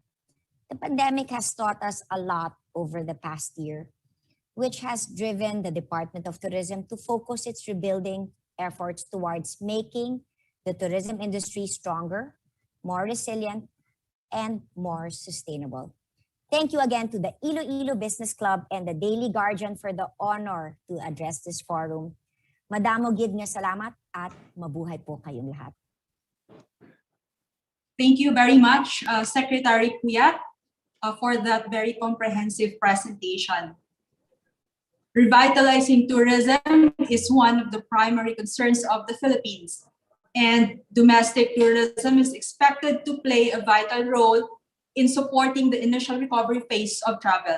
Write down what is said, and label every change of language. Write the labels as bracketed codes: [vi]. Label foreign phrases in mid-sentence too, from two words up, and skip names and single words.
[en] The pandemic has taught us a lot over the past year, which has driven the Department of Tourism to focus its rebuilding efforts towards making the tourism industry stronger, more resilient, and more sustainable. Thank you again to the Iloilo Business Club and the Daily Guardian for the honor to address this forum. [hil] Madamo gid nga salamat [tl] at mabuhay po kayong lahat. [en] Thank you very much, Secretary Kuyat, for that very comprehensive presentation. Revitalizing tourism is one of the primary concerns of the Philippines, and domestic tourism is expected to play a vital role in supporting the initial recovery phase of travel.